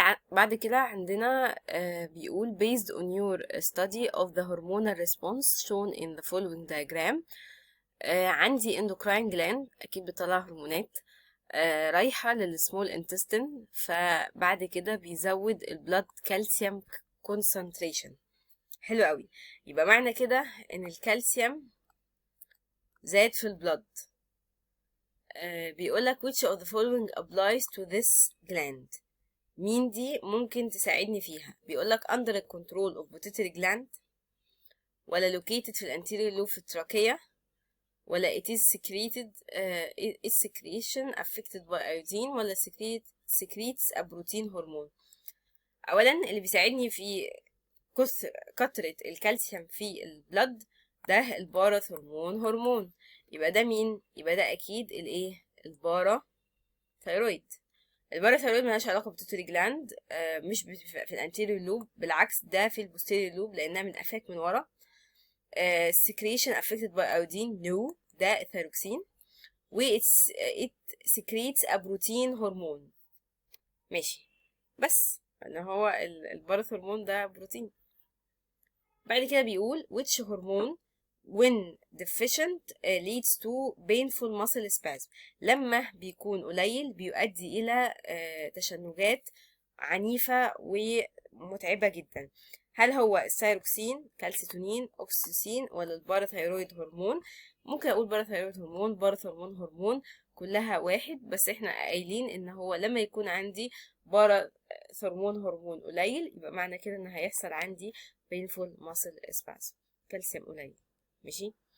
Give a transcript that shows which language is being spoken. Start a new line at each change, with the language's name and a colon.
Arabic: بعد كده عندنا بيقول
English: based on your study of the hormonal response shown in the following diagram.
Arabic: عندي endocrine gland اكيد بتطلع هرمونات رايحة للسمول intestine، فبعد كده بيزود البلاد كالسيوم concentration. حلو قوي. يبقى معنى كده ان الكالسيوم زاد في البلاد.
English: بيقولك which of the following applies to this gland؟
Arabic: مين دي ممكن تساعدني فيها؟
English: بيقولك under the control of pituitary gland، ولا located
Arabic: في الانتيريور لوب في التراكية،
English: ولا it is secreted its secretion affected by iodine، ولا secretes a protein hormone.
Arabic: اولا اللي بيساعدني في كثرة الكالسيوم في البلد ده الباراثرمون هرمون. يبقى ده مين؟ يبقى ده اكيد الايه؟ الباراثايرويد. الباراثايرويد ملهاش علاقة بالبيتيوتري جلاند، مش في الانتيريور لوب، بالعكس ده في البوستيريور لوب لانها من قفاك من ورا.
English: secretion affected by iodine no،
Arabic: ده الثيروكسين.
English: و it secretes a protein hormone. ماشي.
Arabic: بس ان هو الباراثرمون ده بروتين. بعد كده بيقول
English: which hormone when deficient leads to painful muscle spasm.
Arabic: لما بيكون قليل بيؤدي إلى تشنجات عنيفة ومتعبة جدا. هل هو الثيروكسين، كالسيتونين، أكسيتوسين، ولا الباراثايرويد هرمون؟ ممكن أقول باراثايرويد هرمون، باراثرمون هرمون، كلها واحد، بس احنا قايلين ان هو لما يكون عندي باراثرمون هرمون قليل يبقى معنى كده ان هيحصل عندي
English: painful muscle spasm،
Arabic: كالسيوم قليل. ماشي.